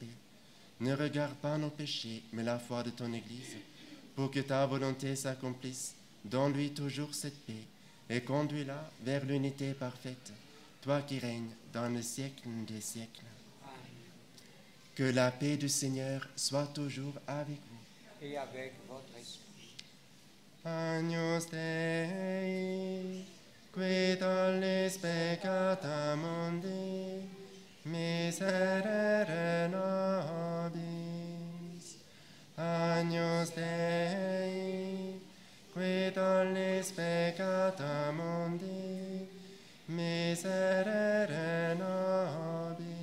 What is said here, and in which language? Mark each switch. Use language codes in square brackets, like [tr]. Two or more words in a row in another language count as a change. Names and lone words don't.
[fr] Ne regarde pas nos péchés, mais la foi de ton Église, pour que ta volonté s'accomplisse. Donne-lui toujours cette paix, et conduis-la vers l'unité parfaite, toi qui règnes dans le siècle des siècles. Amen. Que la paix du Seigneur soit toujours avec vous. Et avec votre esprit. [la] Agnus Dei, qui tollis peccata mundi, miserere nobis. Agnus Dei, qui tollis peccata mundi, miserere nobis.